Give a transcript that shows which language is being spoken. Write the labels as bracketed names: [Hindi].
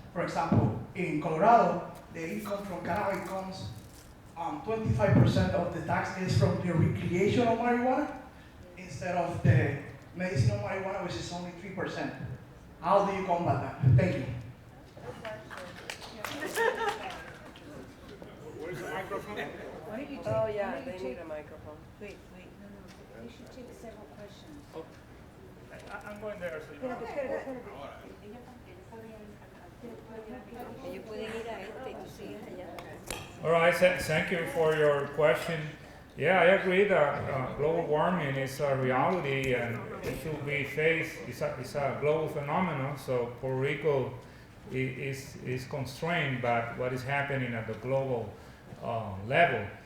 [English] For example, in Colorado, the income from cannabis comes 25% of the tax is from the recreational marijuana instead of the medicinal marijuana, which is only 3%. How do you combat that? Thank you. Where's the microphone? Oh, yeah, they need a microphone. Wait. No. You should take several questions. Oh, I'm going there. So [Spanish] Ellos pueden ir a este y tú sigues allá. [English] All right, thank you for your question. Yeah, I agree that global warming is a reality and it should be faced. It's a global phenomenon. So Puerto Rico is constrained by what is happening at the global level.